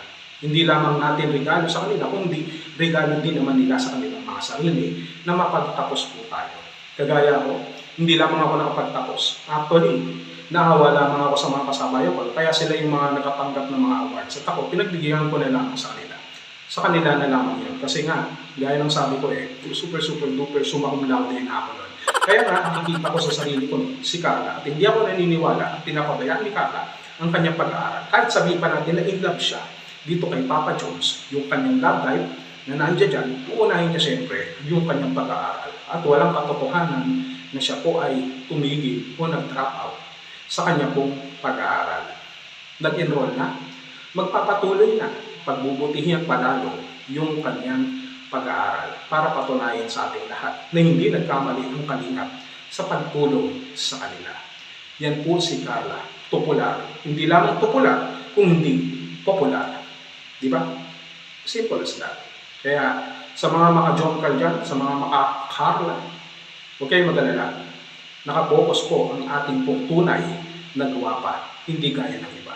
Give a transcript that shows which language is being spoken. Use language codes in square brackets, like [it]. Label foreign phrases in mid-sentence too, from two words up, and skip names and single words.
[tl] Hindi lamang natin regalo sa kanila, kundi regalo din naman nila sa kanilang mga sarili na mapagtapos po tayo. Kagaya ko, hindi lamang ako nakapagtapos. Actually, naawa lamang ako sa mga kasabayan ko. Kaya sila yung mga nakatanggap ng mga awards. At ako, pinagbigyan ko na lang sa kanila. Sa kanila na lamang yun. Kasi nga, gaya ng sabi ko [en] super duper [la] summa cum laude [tl] na ako nun. Kaya nga, nakikita ko sa sarili ko si Carla. At hindi ako naniniwala at pinapabayaan ni Carla ang kanyang pag-aaral. Kahit sabihin pa natin na [en] in love [tl] siya dito kay Papa Jones, yung kanyang [en] love life [tl] na nandiyan dyan, uunahin niya siyempre yung kanyang pag-aaral. At walang katotohanan na siya po ay tumigil o nag-drop out sa kanya pong pag-aaral. Nag-enroll na, magpapatuloy na, pagbubutihin at panalo yung kanyang pag-aaral para patunayan sa ating lahat na hindi nagkamali ang Kalingap sa pagtulong sa kanila. Yan po si Carla, popular. Hindi lamang popular, kung hindi popular. Di ba? [en] Simple as that. [tl] Kaya sa mga maka-jonkal dyan, sa mga maka-Carla, huwag kayong mag-alala. Nakapokus po ang ating pong tunay na guwapa, hindi gaya ng